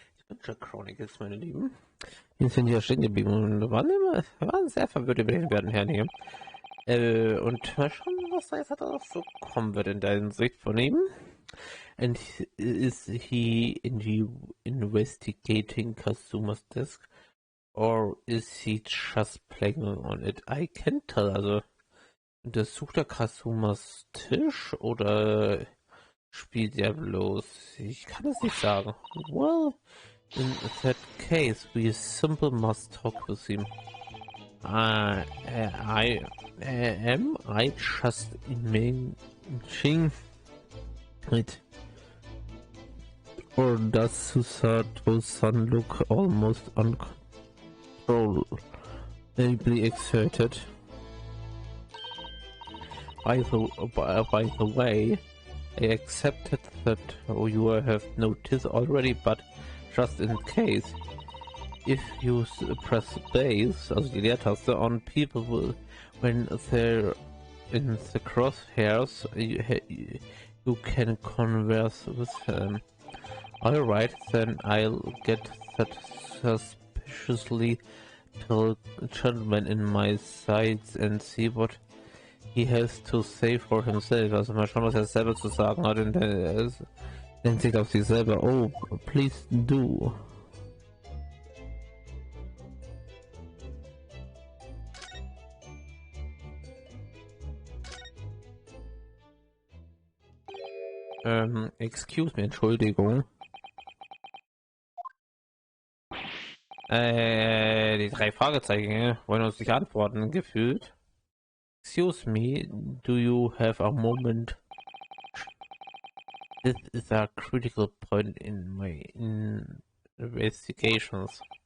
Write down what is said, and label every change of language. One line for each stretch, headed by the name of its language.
German: Ich bin schon Chronicles, meine Lieben. Wir sind hier stehen geblieben und waren sehr verwirrt über den werten Herrn hier. Und mal schauen, was da jetzt halt so kommen wird in der Hinsicht von ihm.
English: And is he investigating Kazumas desk? Or is he just playing on it? I can't tell.
German: Also, untersucht er Kazumas Tisch oder spielt er bloß? Ich kann es nicht sagen.
English: Well, in that case, we simply must talk with him. Am I just imagining it? Or does Susato-san look almost uncontrollably exerted? By the way, I accepted that you have noticed already, but just in case, if you press base,
German: also die Leertaste,
English: on people when they're in the crosshairs, you can converse with them. Alright, then I'll get that suspiciously tall gentleman in my sights and see what he has to say for himself.
German: Also mal schauen, was er selber zu sagen hat in der Hinsicht auf sich selber.
English: Oh, please do. Excuse me,
German: Entschuldigung. Die drei Fragezeichen wollen uns nicht antworten, gefühlt.
English: Excuse me, do you have a moment? This is a critical point in my investigations.